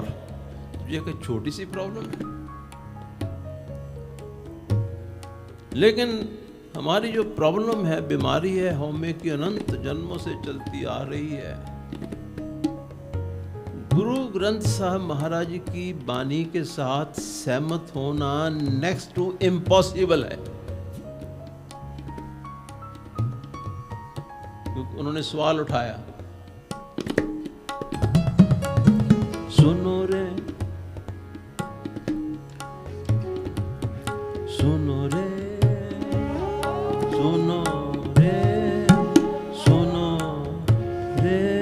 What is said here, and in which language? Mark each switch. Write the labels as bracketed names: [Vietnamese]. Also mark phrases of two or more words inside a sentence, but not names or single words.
[Hindi] ये एक छोटी सी प्रॉब्लम है, लेकिन हमारी जो प्रॉब्लम है, बीमारी है, हौमे की अनंत जन्मों से चलती आ रही है। गुरु ग्रंथ साहब महाराज की बानी के साथ सहमत होना [English] next to impossible [Hindi] है। क्योंकि उन्होंने सवाल उठाया, सुनो रे, सुनो रे, सुनो रे, सुनो रे,